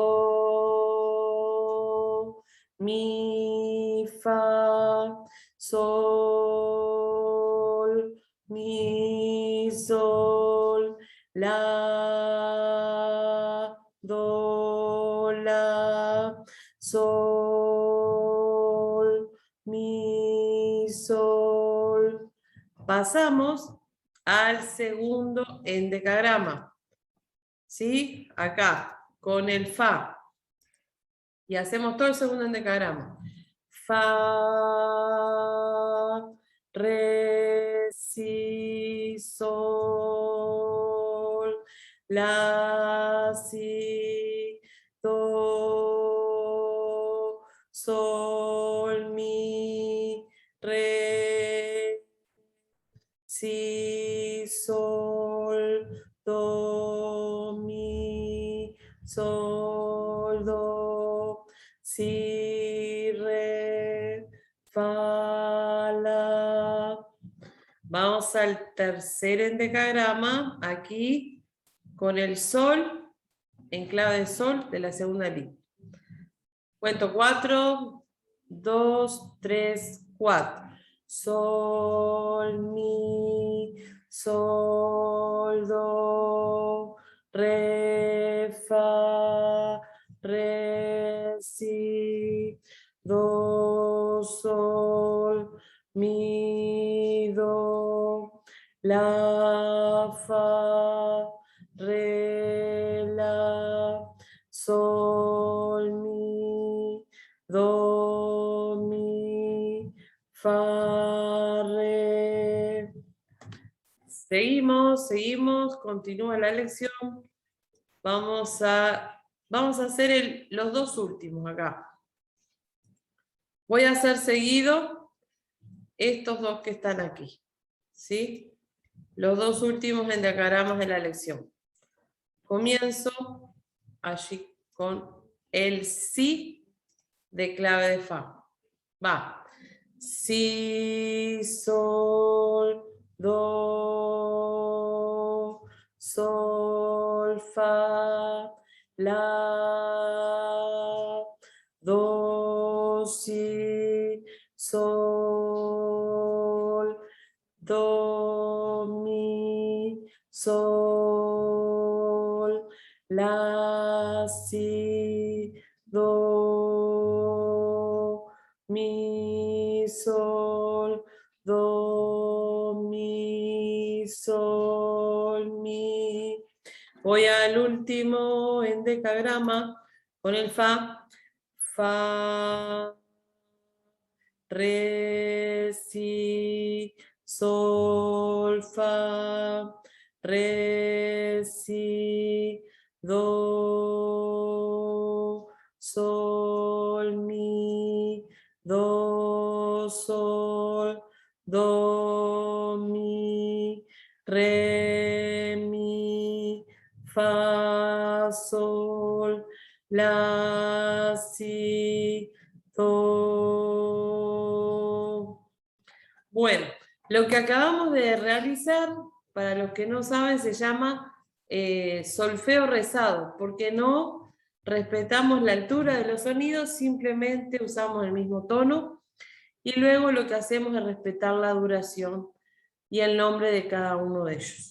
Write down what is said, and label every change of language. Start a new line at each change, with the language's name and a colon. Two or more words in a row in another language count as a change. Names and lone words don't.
Spanish: Do, mi, fa, sol, mi, sol, la, do, la, sol, mi, sol. Pasamos al segundo endecagrama, ¿sí? Acá, con el fa. Y hacemos todo el segundo endecagrama. Fa, re, si, sol, la, si, do, sol, mi, re, si, sol, do, mi, sol, do, si, re, fa, la. Vamos al tercer endecagrama, aquí, con el sol, en clave de sol de la segunda línea. Cuento 4, 2, 3, 4. Sol, mi, sol, do, re, fa, re, si, do, sol, mi, do, la, fa, re, la, sol, mi, do, mi, fa, re. Seguimos, continúa la lección. Vamos a hacer los dos últimos acá. Voy a hacer seguido estos dos que están aquí, ¿sí? Los dos últimos endecagramas de la lección. Comienzo allí con el si de clave de fa. Va. Si, sol, do, sol, fa, la, do, si, sol, do, mi, sol, la, si, do, mi, sol, do, mi, sol, mi. Voy al último endecagrama con el fa. Fa, re, si, sol, fa, re, si, do, sol, mi, do, sol, do, mi, re, mi, fa, sol, la, si, do. Bueno, lo que acabamos de realizar, para los que no saben, se llama solfeo rezado, porque no respetamos la altura de los sonidos, simplemente usamos el mismo tono, y luego lo que hacemos es respetar la duración y el nombre de cada uno de ellos.